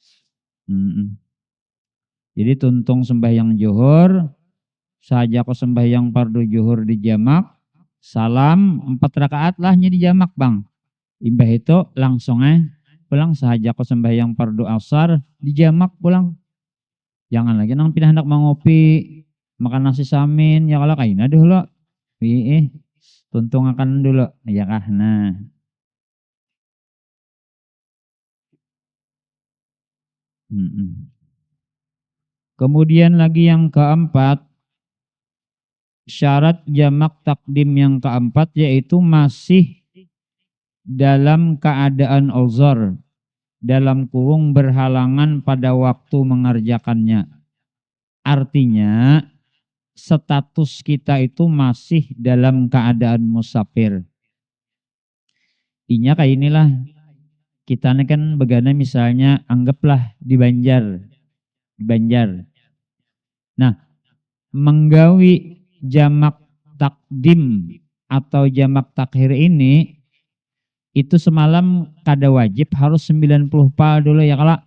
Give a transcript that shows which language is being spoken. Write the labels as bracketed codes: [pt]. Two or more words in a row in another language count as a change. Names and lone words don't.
[bjn] Jadi tuntung sembahyang zuhur, saja kau sembahyang fardu zuhur di jamak, salam 4 rakaat lahnya di jamak bang. Imbah itu langsung pulang saja kau sembahyang fardu asar di jamak pulang. Jangan lagi nang pindah hendak mengopi, makan nasi samin, ya kalau kain ada dulu. Tuntung akan dulu, ya kah? Nah. [id] Kemudian lagi yang keempat, syarat jamak takdim yang keempat yaitu masih dalam keadaan uzur, dalam kurung berhalangan pada waktu mengerjakannya. Artinya status kita itu masih dalam keadaan musafir. [bjn] Inya kayak inilah, kita ini kan begana misalnya anggaplah di Banjar. Nah, menggawi jamak takdim atau jamak takhir ini itu semalam kada wajib harus 90 pal dulu ya kalau.